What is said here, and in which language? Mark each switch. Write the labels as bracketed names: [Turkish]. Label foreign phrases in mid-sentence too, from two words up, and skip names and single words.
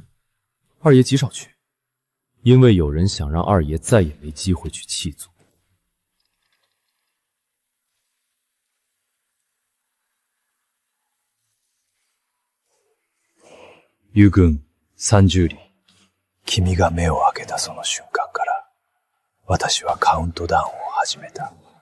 [Chinese] 二爷极少去，因为有人想让二爷再也没机会去祭祖。 [Japanese] 友軍30里。君が目を開けたその瞬間から、私はカウントダウンを始めた。